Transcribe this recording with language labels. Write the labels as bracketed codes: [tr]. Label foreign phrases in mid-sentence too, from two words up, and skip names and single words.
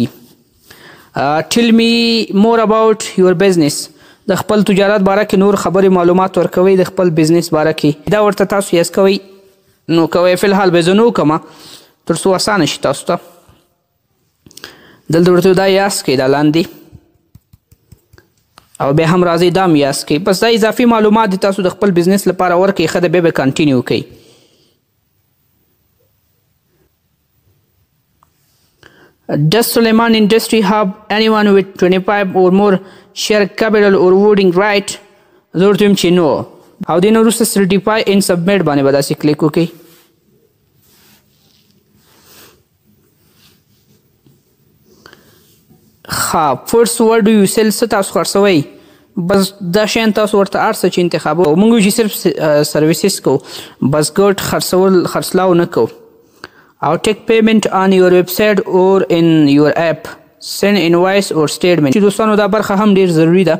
[en] tell me more about your business [ps] د خپل تجارت باره کې نور خبرې معلومات ورکوئ د خپل بزنس باره کې دا ورته تاسو یس کوئ نو کوئ فی الحال به زه نه وکړمه تر څو اسانه شي تاسو ته. دلته ورته دا یاس کوئ دا لاندې او بیا هم راځئ دا هم یاس کوئ بس دا اضافي معلومات دي تاسو د خپل بزنس لپاره ورکوئ ښه ده بیا به کنټینیو کوئ. [en] Does Suleiman Industry have anyone with 25 or more share capital or voting right? [ps] زه ورته وایم چې نو او دې نه وروسته [en] certify and submit [ps] باندې به داسې کلیک وکړئ. ښه فرست [en] what do you sell [ps] څه تاسو خرڅوئ بس دا شیان تاسو ورته هر څه چې انتخابوئ موږ وایو چې صرف سرویسز کوو بس ګټ خرڅلاو نه کوو [en] او take payment on your website or in your app send invoice or statement [ps] چې دوستانو دا برخه هم ډېر ضروري ده